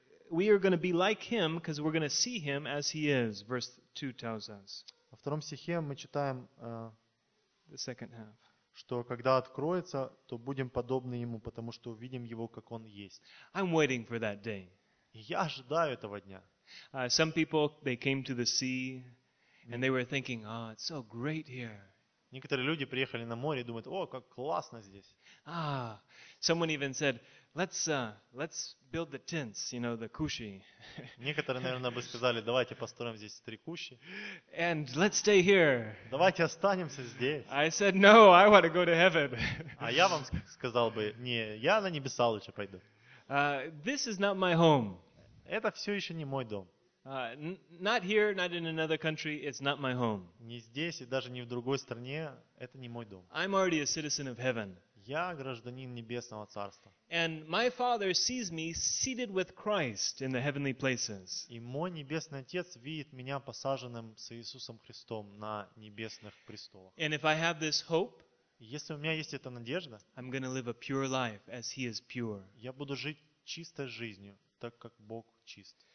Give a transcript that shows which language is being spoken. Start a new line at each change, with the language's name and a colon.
English: we are going to be like Him because we're going to see Him as He is, verse 2 tells us.
Russian: Во втором стихе мы читаем,
English: the second half.
Russian: Что когда откроется, то будем подобны Ему, потому что увидим Его, как Он есть.
English: I'm waiting for that day.
Russian: Я ожидаю этого дня.
English: Some people, they came to the sea, and they were thinking, oh, it's so great here.
Russian: Некоторые люди приехали на море и думают, о, как классно здесь.
English: Ah, someone even said, let's build the tents, you know, the kushi.
Russian: Некоторые, наверное, бы сказали, давайте построим здесь три куши.
English: And let's stay here.
Russian: Давайте останемся здесь.
English: I said, no, I want to go to heaven.
Russian: А я вам сказал бы, не, я на небеса лучше пойду.
English: This is not my home.
Russian: Это все еще не мой дом.
English: Not here, not in another country, it's not my home.
Russian: Не здесь и даже не в другой стране, это не мой дом.
English: I'm already a citizen of heaven.
Russian: Я гражданин небесного царства.
English: And my Father sees me seated with Christ in the heavenly places.
Russian: И мой небесный Отец видит меня посаженным с Иисусом Христом на небесных престолах.
English: And if I have this hope,
Russian: если у меня есть эта надежда,
English: I'm going to live a pure life as He is pure.
Russian: Я буду жить чистой жизнью, так как Бог чист.